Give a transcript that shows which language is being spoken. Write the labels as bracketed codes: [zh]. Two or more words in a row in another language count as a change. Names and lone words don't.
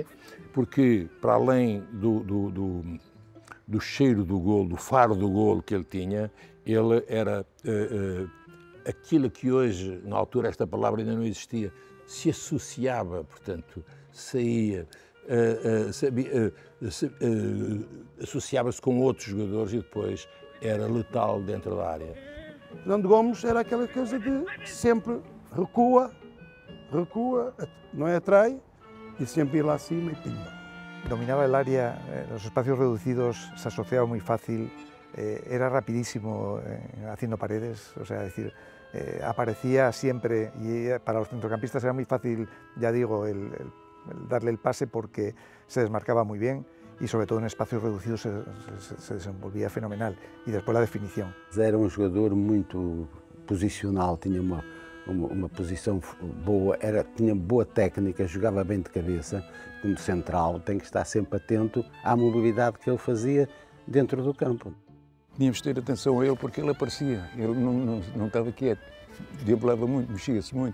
[pt] Porque, para além do cheiro do golo, do faro do golo que ele tinha, ele era aquilo que hoje, na altura esta palavra ainda não existia, se associava, portanto, saía, associava-se com outros jogadores e depois era letal dentro da área. Fernando Gomes era aquela coisa de sempre recua, não é, atrai, [es] y siempre ir [pt] lá acima [es] y pimba. Dominaba el área, los espacios reducidos, se asociaba muy fácil, era rapidísimo haciendo paredes, o sea, decir, aparecía siempre y para los centrocampistas era muy fácil, ya digo, el darle el pase porque se desmarcaba muy bien y sobre todo en espacios reducidos se desenvolvía fenomenal y después la definición. [pt] Era um jogador muito posicional, tinha uma posição boa, tinha boa técnica, jogava bem de cabeça, como central, tem que estar sempre atento à mobilidade que ele fazia dentro do campo. Tínhamos de ter atenção a ele porque ele aparecia, ele não estava quieto, diabolava muito, mexia-se muito.